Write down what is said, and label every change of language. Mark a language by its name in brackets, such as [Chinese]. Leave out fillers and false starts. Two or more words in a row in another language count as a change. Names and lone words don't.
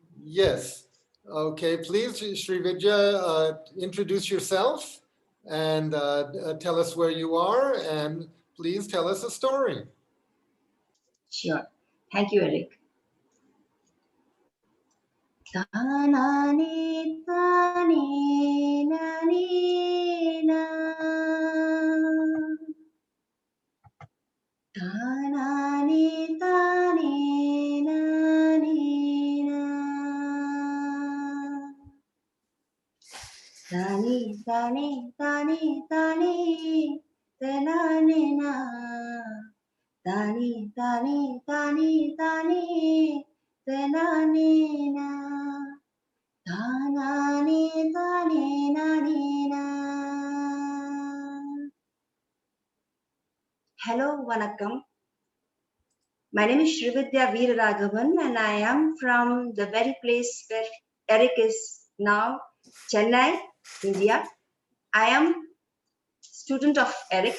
[English] Yes. Okay, please, Srividya, introduce yourself and tell us where you are, and please tell us a story. Sure. Thank you, Eric. Tanani, tani, nani, na. Tanani, tani, nani, na. Tani, tani, tani, tani, tanani, na. Tani, tani, tani, tani, tanani, na. Tanani, tani, nani, na. Hello, Vanakkam. My name is Srividya Veeraraghavan and I am from the very place where Eric is now, Chennai, India. I am student of Eric.